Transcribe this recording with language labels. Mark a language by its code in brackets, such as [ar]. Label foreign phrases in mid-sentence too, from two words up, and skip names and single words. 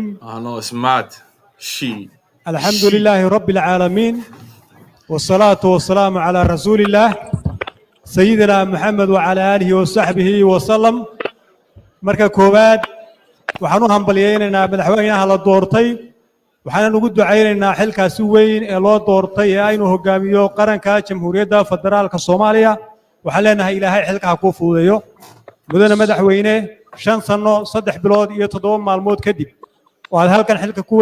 [en] No, it's mad. [ar] الحمد لله رب العالمين والصلاة والسلام على رسول الله سيدنا محمد وعلى آله وصحبه وسلم. [so] marka koowaad waxaan u hambalyeeynaa madaxweynaha la doortay waxaan ugu duceynaynaa xilkaasi weyn ee loo doortay ee aynu hogaamiyo qaranka jamhuuriyadda federaalka Soomaaliya waxaan leenahay ilaahay xilka ku fuudeeyo mudane madaxweyne 5 sano 3 bilood iyo 7 maalmood kadib waad halkan xilka ku